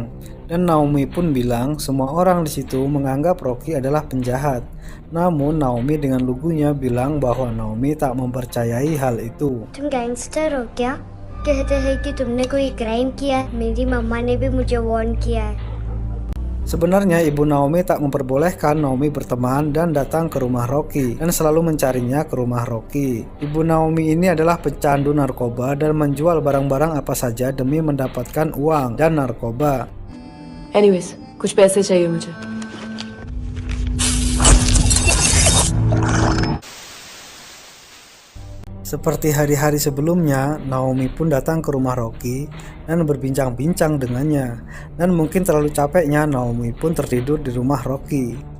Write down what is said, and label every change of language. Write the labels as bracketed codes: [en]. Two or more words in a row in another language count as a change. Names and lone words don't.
[id] Dan Naomi pun bilang semua orang di situ menganggap Rocky adalah penjahat. Namun Naomi dengan lugunya bilang bahwa Naomi tak mempercayai hal itu. [hi] तुम गैंगस्टर हो क्या? कहते हैं कि तुमने कोई क्राइम किया। मेरी मम्मा ने भी मुझे वार्न किया है। [id] Sebenarnya ibu Naomi tak memperbolehkan Naomi berteman dan datang ke rumah Rocky dan selalu mencarinya ke rumah Rocky. Ibu Naomi ini adalah pecandu narkoba dan menjual barang-barang apa saja demi mendapatkan uang dan narkoba. [en] Anyways, [hi] कुछ पैसे चाहिए मुझे. [id] Seperti hari-hari sebelumnya, Naomi pun datang ke rumah Rocky dan berbincang-bincang dengannya. Dan mungkin terlalu capeknya, Naomi pun tertidur di rumah Rocky.